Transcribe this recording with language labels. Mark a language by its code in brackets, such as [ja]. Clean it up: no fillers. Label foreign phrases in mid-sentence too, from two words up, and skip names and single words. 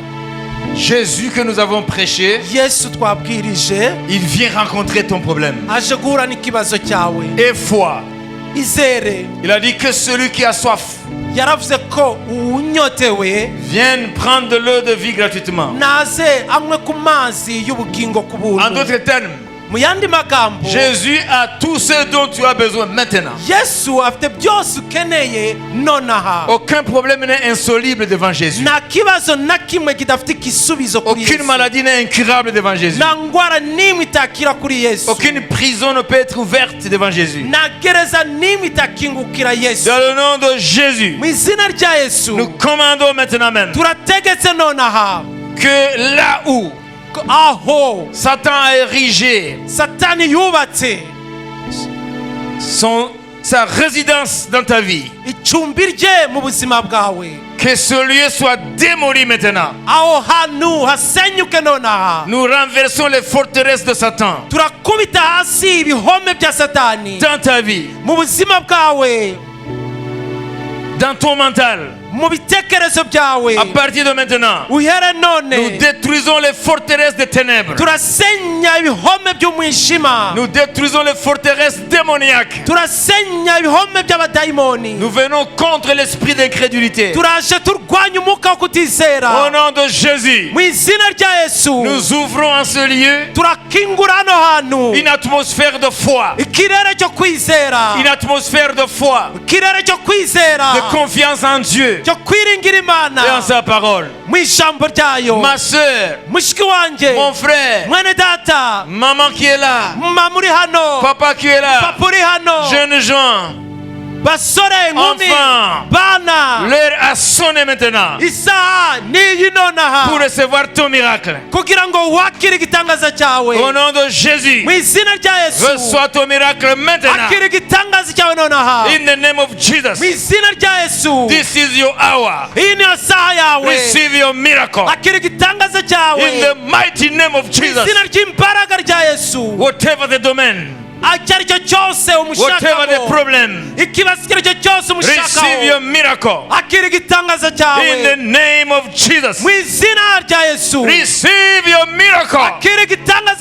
[fr] Jésus que nous avons prêché, [rw] Yesu twabwirije [fr] il vient rencontrer ton problème. [rw] aje guhura n'ikibazo cyawe. [fr] Et foi. [rw] Izere. [fr] Il a dit que celui qui a soif [rw] Yaravuze ko unyotewe [fr] vienne prendre de l'eau de vie gratuitement. [rw] naze anywe ku mazi y'ubugingo ku [fr] En [rw] buntu. [fr] d'autres termes, [rw] Mu yandi magambo, [fr] Jésus a tout ce dont tu as besoin maintenant. [rw] Yesu afite byose ukeneye nonaha. [fr] Aucun problème n'est insoluble devant Jésus. [rw] Nta kibazo na kimwe kidafite igisubizo kuri [fr] Aucune [rw] Yesu. [fr] maladie n'est incurable devant Jésus. [rw] Nta ndwara n'imwe itakira kuri Yesu. [fr] Aucune prison ne peut être ouverte devant Jésus. [rw] Nta gereza n'imwe itakingukira Yesu. [fr] Dans le nom de Jésus, [rw] Mu izina rya Yesu [fr] nous commandons maintenant même [rw] turategetse nonaha [fr] que là où [rw] aho [fr] Satan a érigé [rw] Satani yubatse [fr] sa résidence dans ta vie, [rw] icumbi rye mu buzima bwawe, [fr] que ce lieu soit démoli maintenant. [rw] aho hantu hasenyuke nonaha. [fr] Nous renversons les forteresses de Satan [rw] Turakubita hasi ibihome bya Satani [fr] dans ta vie, [rw] mu buzima bwawe, [fr] dans ton mental. [rw] mu bitekerezo byawe. [fr] À partir de maintenant, [rw] Uhere [fr] nous [rw] none [fr] détruisons les forteresses des ténèbres. [rw] turasenya ibihome by'umwijima, [fr] Nous détruisons les forteresses démoniaques. [rw] turasenya ibihome by'abadayimoni. [fr] Nous venons contre l'esprit d'incrédulité. [rw] Turaje turwanya umwuka wo [fr] Au [rw] kutizera [fr] nom de Jésus, [rw] mu izina rya Yesu. [fr] nous ouvrons en ce lieu [rw] Turakingura hano hantu [fr] une atmosphère de foi, [rw] ikirere cyo kwizera, [fr] une atmosphère de foi, [rw] ikirere cyo kwizera, [fr] de confiance en Dieu [rw] cyo kwiringira Imana [fr] et en sa parole. [rw] mu ijambo ryayo. [fr] Ma soeur, [rw] Mushiki wanjye, [fr] mon frère, [rw] mwene data, [fr] maman qui est là, [rw] mama uri hano, [fr] papa qui est là, [rw] papa uri hano, [fr] jeunes gens, [rw] basore, nkumi, [fr] enfants, [rw] bana, [fr] l'heure a sonné maintenant [rw] isaha niyi nonaha [fr] pour recevoir ton miracle. [rw] kugira ngo wakire igitangaza cyawe [fr] Au nom de Jésus, [rw] mu izina rya Yesu. [fr] reçois ton miracle maintenant. [rw] Akira igitangaza cyawe nonaha [en] In the name of [rw] mu [en] Jesus, [rw] izina rya Yesu. [en] this is your hour. [rw] Iyi niyo saha yawe. [en] Receive your miracle. [rw] Akira igitangaza cyawe [en] In the mighty name of [rw] mu [en] Jesus. [rw] izina ry'imbaraga rya Yesu. [en] Whatever the domain, [rw] icyo ari cyo cyose [en] whatever the [rw] umushakaho, [en] problem, [rw] ikibazo icyo ari cyo cyose [en] receive your [rw] umushakaho, [en] miracle. [rw] akira igitangaza [en] In the [rw] cyawe [en] name of Jesus, [rw] mu izina rya Yesu. [en] receive your miracle. [rw] Akira igitangaza